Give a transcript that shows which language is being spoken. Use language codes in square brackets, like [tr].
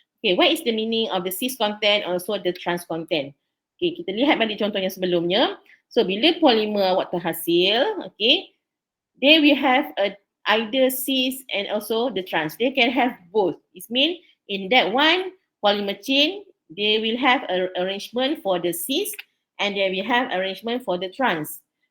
[en] Okay, what is the meaning of the cis content also the trans content? [ms] Okay, kita lihat balik contoh yang sebelumnya. [en] So [ms] bila polimer awak terhasil, [en] okay, they will have a either cis and also the trans. They can have both. It means in that one polymer chain, they will have a arrangement for the cis and they will have arrangement for the trans.